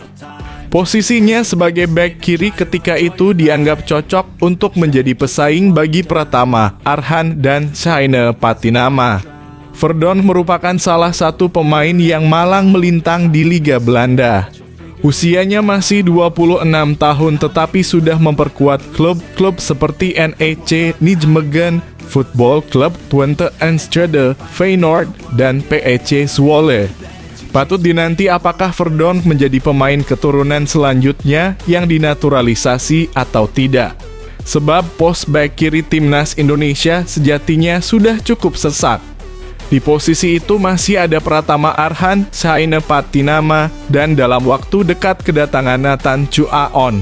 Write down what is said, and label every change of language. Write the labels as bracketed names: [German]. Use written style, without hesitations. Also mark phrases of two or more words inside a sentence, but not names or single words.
[Indonesian] Posisinya sebagai bek kiri ketika itu dianggap cocok untuk menjadi pesaing bagi Pratama Arhan dan Shaine Patinama. Verdonk merupakan salah satu pemain yang malang melintang di Liga Belanda. Usianya masih 26 tahun tetapi sudah memperkuat klub-klub seperti NEC Nijmegen Football Club, Twente Enschede, Feyenoord, dan PEC Zwolle. Patut dinanti apakah Verdonk menjadi pemain keturunan selanjutnya yang dinaturalisasi atau tidak. Sebab pos bek kiri timnas Indonesia sejatinya sudah cukup sesak. Di posisi itu masih ada Pratama Arhan, Shaine Patinama, dan dalam waktu dekat kedatangan Nathan Chu Aon.